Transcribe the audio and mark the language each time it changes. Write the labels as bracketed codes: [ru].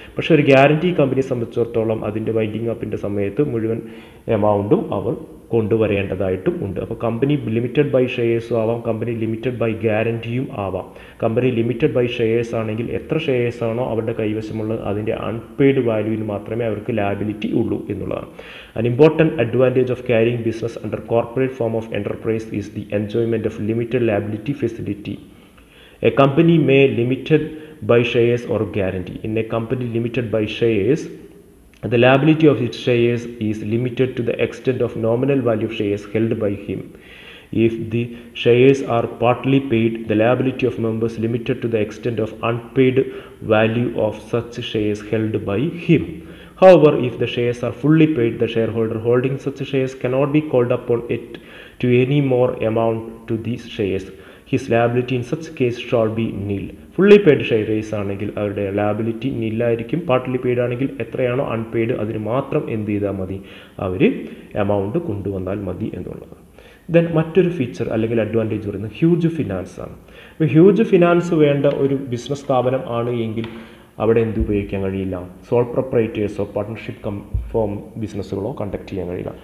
[ml] പക്ഷേ ഒരു ഗ്യാരണ്ടി കമ്പനിയെ സംബന്ധിച്ചിടത്തോളം അതിൻ്റെ വൈൻഡിങ് അപ്പിൻ്റെ സമയത്ത് മുഴുവൻ എമൗണ്ടും അവർ കൊണ്ടുവരേണ്ടതായിട്ടും ഉണ്ട്. അപ്പോൾ കമ്പനി ലിമിറ്റഡ് ബൈ ഷെയർസും ആവാം, കമ്പനി ലിമിറ്റഡ് ബൈ ഗ്യാരൻറ്റിയും ആവാം. കമ്പനി ലിമിറ്റഡ് ബൈ ഷെയർസ് ആണെങ്കിൽ എത്ര ഷെയർസ് ആണോ അവരുടെ കൈവശമുള്ളത് അതിൻ്റെ അൺപെയ്ഡ് വാല്യൂവിന് മാത്രമേ അവർക്ക് ലാബിലിറ്റി ഉള്ളൂ എന്നുള്ളതാണ്. [en] An important advantage of carrying business under corporate form of enterprise is the enjoyment of limited liability facility. A company may limited by shares or guarantee. In a company limited by shares, the liability of its shares is limited to the extent of nominal value of shares held by him. If the shares are partly paid, the liability of members limited to the extent of unpaid value of such shares held by him. However, if the shares are fully paid, the shareholder holding such shares cannot be called upon it to any more amount to these shares. His liability in such case shall be nil. [ml] Fully paid shares ആണെങ്കിൽ അവരുടെ liability നില്ലായിരിക്കും. Partly paid ആണെങ്കിൽ എത്രയാണോ unpaid അതിന് മാത്രം എന്ത് ചെയ്താൽ മതി, അവർ amount കൊണ്ടുവന്നാൽ മതി എന്നുള്ളത്. ദെൻ മറ്റൊരു ഫീച്ചർ അല്ലെങ്കിൽ അഡ്വാൻറ്റേജ് പറയുന്നത് ഹ്യൂജ് ഫിനാൻസ് ആണ്. അപ്പോൾ ഹ്യൂജ് ഫിനാൻസ് വേണ്ട ഒരു ബിസിനസ് സ്ഥാപനം ആണ് എങ്കിൽ അവിടെ എന്ത് ഉപയോഗിക്കാൻ കഴിയില്ല, സോൾ പ്രൊപ്പറേറ്റേഴ്സോ പാർട്ട്ണർഷിപ്പ് ഫോം ബിസിനസ്സുകളോ കണ്ടക്ട് ചെയ്യാൻ കഴിയില്ല.